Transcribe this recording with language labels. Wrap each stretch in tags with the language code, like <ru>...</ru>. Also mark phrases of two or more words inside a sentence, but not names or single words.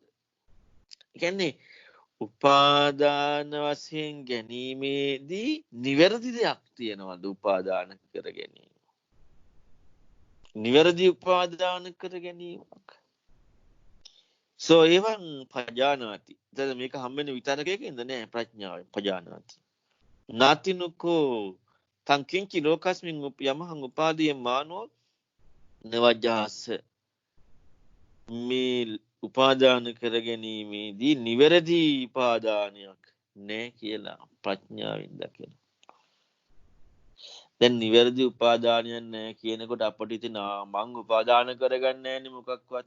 <si>ඒ කියන්නේ උපාදාන වශයෙන් ගැනීමේදී නිවැරදි දෙයක් තියෙනවද උපාදාන කර ගැනීම? නිවැරදි උපාදාන කර ගැනීමක්.</si> <pi>එවන් පජානාති.</pi> <si>දැන් මේක හම්බෙන්නේ විතරකයකින්ද නෑ ප්‍රඥාවෙන් පජානාති.</si> <pi>නාතිනුකෝ තංකින්චි ලෝකස්මින් යමහං උපාදීය මානෝ නවජ්ජාස.</pi> <si>මේ උපාදාන කර ගැනීමේදී නිවැරදි උපාදානයක් නෑ කියලා ප්‍රඥාවෙන් දකින. දැන් නිවැරදි උපාදානයක් නෑ කියනකොට අපිට ඉතින් මං උපාදාන කරගන්නේ නෑනේ මොකක්වත්.</si>